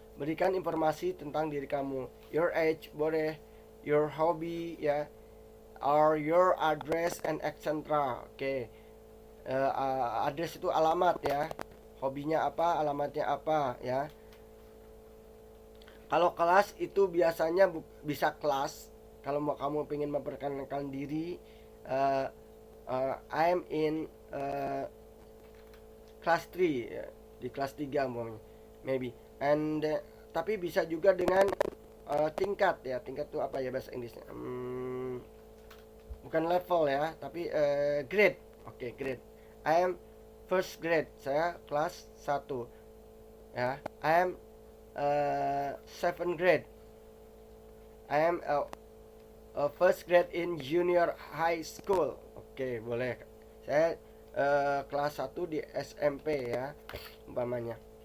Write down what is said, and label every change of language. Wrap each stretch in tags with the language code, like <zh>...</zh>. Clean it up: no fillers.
<id>Berikan informasi tentang diri kamu.</id> <en>Your age</en> <id>boleh,</id> <en>your hobby ya, or your address and etc.</en> <id>Oke. Address itu alamat ya. Hobinya apa, alamatnya apa ya. Kalau kelas itu biasanya bisa kelas. Kalau mau kamu pengen memperkenalkan diri,</id> <en>I'm in class 3</en> <id>ya, di kelas 3 maybe. And tapi bisa juga dengan tingkat ya. Tingkat itu apa ya bahasa Inggrisnya? Bukan level ya, tapi grade. Oke, grade.</id> <en>I am first grade.</en> <id>Saya kelas 1. Ya,</id> <en>I am 7th grade. I am first grade in junior high school.</en> <id>Oke, boleh. Saya kelas 1 di SMP ya, umpamanya.</id>